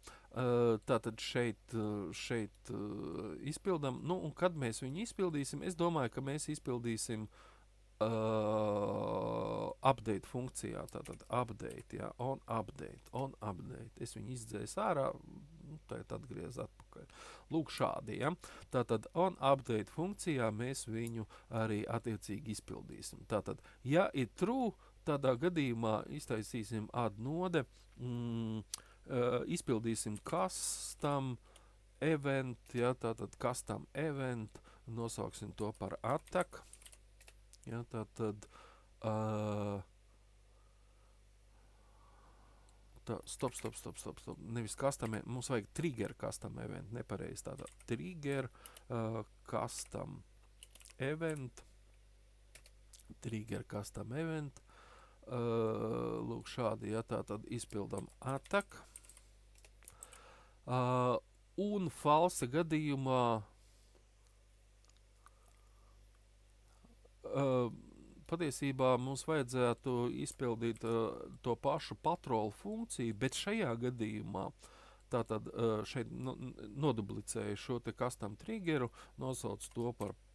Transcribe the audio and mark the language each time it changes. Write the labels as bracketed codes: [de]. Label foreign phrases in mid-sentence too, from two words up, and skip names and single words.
[lv] Tātad šeit izpildam, nu, un kad mēs viņu izpildīsim, es domāju, ka mēs izpildīsim update funkcijā, tātad update, ja, [en] on update. [lv] Es viņu izdzēsu ārā, tagad atgriez atpakaļ. Lūk šādi, ja. Tātad on update funkcijā mēs viņu arī attiecīgi izpildīsim. Tātad, ja ir true, tādā gadījumā iztaisīsim [en] add node, [lv] izpildīsim [en] custom event, [lv] ja, tātad [en] custom event, [lv] nosauksim to par attack. Ja, tātad stop. Nevis custom, mums vajag [en] trigger custom event, [lv] nepareizi tātad [en] trigger custom event. [lv] Lūk šādi, ja, tātad izpildam attack. Un falsa gadījumā patiesībā mums vajadzētu izpildīt to pašu patrolu funkciju, bet šajā gadījumā tātad šeit noduplicēju šo te [en] custom triggeru, [lv] nosauc to par